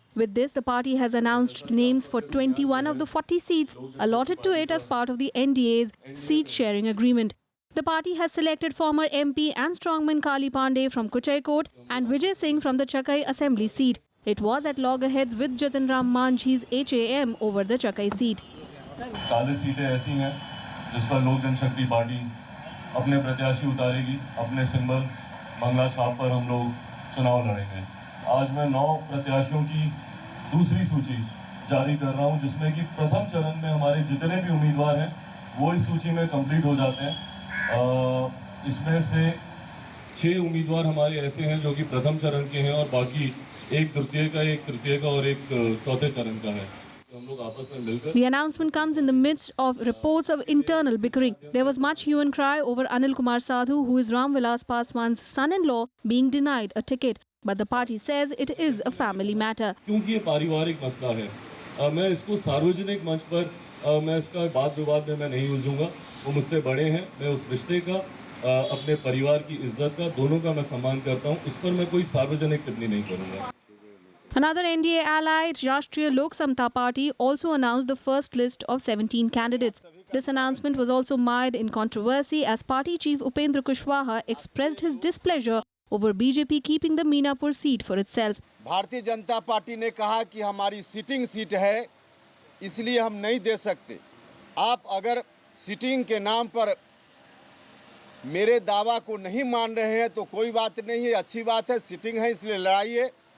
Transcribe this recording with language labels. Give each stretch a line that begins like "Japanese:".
English: With this, the party has announced names for 21 of the 40 seats allotted to it as part of the NDA's seat-sharing agreement. The party has selected former MP and strongman Kali Pandey from Kuchaikot and Vijay Singh from the Chakai Assembly seat. It was at loggerheads with Jatin Ram Manjhi's HAM over the Chakai seat.
Hindi: 40 सीटें ऐसी हैं जिस पर लोक जनशक्ति party अपने प्रत्याशी उतारेगी, अपने सिंबल मंगला छाप पर हम लोग चुनाव लड़ेंगे। आज मैं 9 प्रत्याशियों की दूसरी सूची जारी कर रहा हूं, जिसमें कि प्रथम चरण में हमारे जितने भी उम्मीदवार हैं वो इस सूची में कंप्लीट हो जाते हैं। इसमें से 6 उम्मीदवार हमारे ऐसे हैं जो कि प्रथम चरण के हैं और बाकी एक द्वितीय का, एक तृतीय का और एक चौथे चरण का है।
English: The announcement comes in the midst of reports of internal bickering. There was much hue and cry over Anil Kumar Sadhu, who is Ram Vilas Paswan's son-in-law, being denied a ticket. But the party says it is a family matter.
Hindi: क्योंकि ये पारिवारिक मसला है, मैं इसको सार्वजनिक मंच पर मैं इसका वाद विवाद में मैं नहीं उलझूंगा। वो मुझसे बड़े हैं, मैं उस रिश्ते का, अपने परिवार की इज्जत का, दोनों का मैं सम्मान करता हूं। इस पर मैं कोई सार्वजनिक टिप्पणी नहीं करूंगा।
English: Another NDA ally, Rashtriya Lok Samta Party, also announced the first list of 17 candidates. This announcement was also mired in controversy as party chief Upendra Kushwaha expressed his displeasure over BJP keeping the Meenapur seat for itself.
Hindi: Bharatiya Janata party ने कहा कि हमारी sitting seat है, इसलिए हम नहीं दे सकते। आप अगर सिटिंग के नाम पर मेरे दावा को नहीं मान रहे हैं तो कोई बात नहीं है, अच्छी बात है, सिटिंग है इसलिए लड़ाइए।